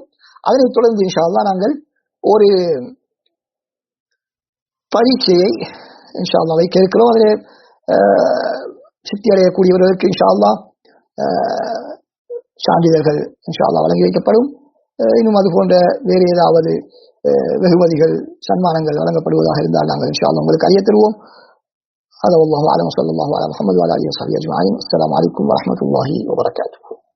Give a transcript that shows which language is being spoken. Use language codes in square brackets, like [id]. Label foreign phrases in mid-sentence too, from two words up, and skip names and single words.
[ta] அதனைத் தொடர்ந்து [ar] إن شاء الله [ta] நாங்கள் ஒரு பரீட்சையை [ar] إن شاء الله [ta] வைக்க இருக்கிறோம். அதிலே சித்தி அடையக்கூடியவர்களுக்கு [ar] إن شاء الله [ta] சான்றிதழ்கள் [ar] إن شاء الله [ta] வழங்கி வைக்கப்படும். இன்னும் அது போன்ற வேறு ஏதாவது வெகுமதிகள் சன்மானங்கள் வழங்கப்படுவதாக இருந்தால் நாங்கள் [ar] إن شاء الله [ta] உங்களுக்கு அறிய தருவோம். [ar] هذا والله أعلم وصلى الله على محمد وعلى آله وصحبه أجمعين. السلام عليكم ورحمة الله وبركاته.